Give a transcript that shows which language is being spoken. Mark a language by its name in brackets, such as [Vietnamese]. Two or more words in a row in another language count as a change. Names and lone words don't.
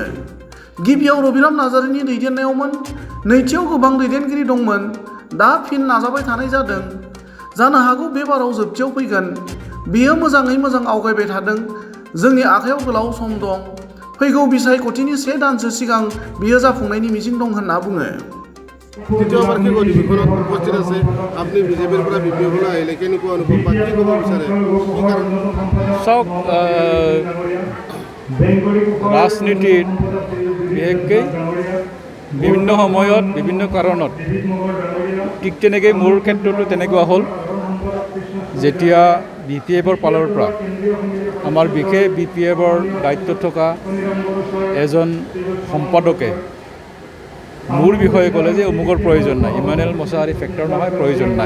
[Bodo] गिबियाव रबिराम नार्जारिनि दैदेननायावमोन, नैथियाव गोबां दैदेनगिरि दंमोन, दा फिन नाजाबाय थानाय जादों। जानो हागौ बे बाराव जोबथियाव फैगोन। बेयो मोजाङै मोजां आवगायबाय थादों। जोंनि आखायाव गोलाव सम दं। फैगौ बिसायख'थिनि 1 दानसो सिगां बेयो जाफुंनायनि मिजिं दं होनना बुङो। [Assamese] দ্বিতীয়বাৰ কি অধিৱেশনত উপস্থিত আছে আপুনি বিজেপিৰ পৰা BPF-লৈ আহিলে কেনেকুৱা অনুভৱ বা কি ক'ব বিচাৰে কি কাৰণ চাওক ৰাজনীতিত বিশেষকৈ বিভিন্ন সময়ত বিভিন্ন কাৰণত ঠিক তেনেকৈ মোৰ ক্ষেত্ৰতো তেনেকুৱা হ'ল যেতিয়া BPF-ৰ ফালৰ পৰা আমাৰ বিশেষ BPF-ৰ দায়িত্বত থকা এজন সম্পাদকে মোৰ বিষয়ে ক'লে যে অমুকৰ প্ৰয়োজন নাই, ইমানুৱেল মোছাহাৰী ফেক্টৰ নহয়, প্ৰয়োজন নাই।